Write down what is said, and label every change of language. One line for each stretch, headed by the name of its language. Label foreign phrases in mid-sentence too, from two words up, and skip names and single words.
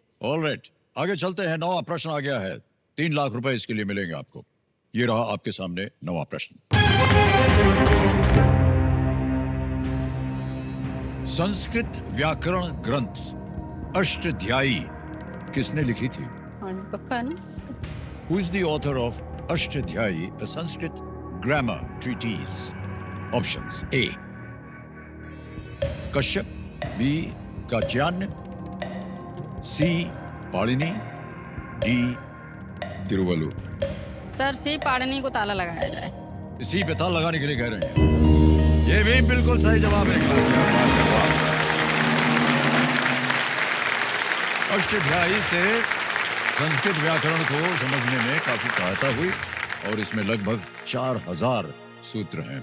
Hindi: ऑलराइट। आगे चलते हैं। 9वां प्रश्न आ गया है। 3 लाख रुपए इसके लिए मिलेंगे आपको। ये रहा आपके सामने 9वां प्रश्न। संस्कृत व्याकरण ग्रंथ अष्टध्यायी किसने लिखी थी? हाँ, पक्का है ना?
English: Who is the author of Ashtadhyayi, a Sanskrit grammar treatise? Options: A. Kashyap, B. Katyanya, C. Palini, D. Tiruvalur.
Hindi: सर सी पाड़नी को ताला लगाया जाए। इसी पे ताला लगाने के लिए कह रहे हैं। ये भी बिल्कुल सही जवाब है। अष्टध्यायी से संस्कृत व्याकरण को समझने में काफी सहायता हुई और इसमें लगभग 4000 सूत्र हैं।